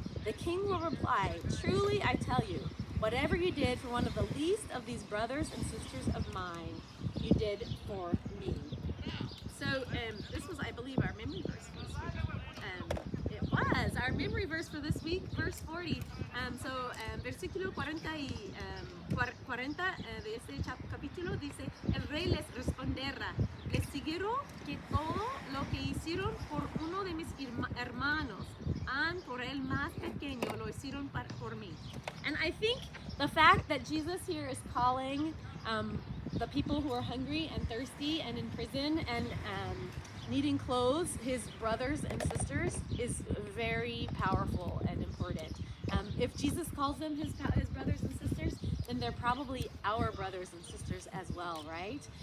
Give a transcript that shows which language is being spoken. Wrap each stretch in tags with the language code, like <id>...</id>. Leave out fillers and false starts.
<en>The king will reply, "Truly I tell you, whatever you did for one of the least of these brothers and sisters of mine, you did for me." So this was, I believe, our memory verse for this week. It was our memory verse for this week, verse 40.</en> <es>Versículo 40 de este capítulo dice: "El rey les responderá, les siguieron que todo lo que hicieron por uno de mis hermanos, por el más pequeño, lo hicieron por mí."</es> <en>And I think the fact that Jesus here is calling the people who are hungry and thirsty and in prison and needing clothes his brothers and sisters is very powerful and important. If Jesus calls them his brothers and sisters, then they're probably our brothers and sisters as well, right?</en>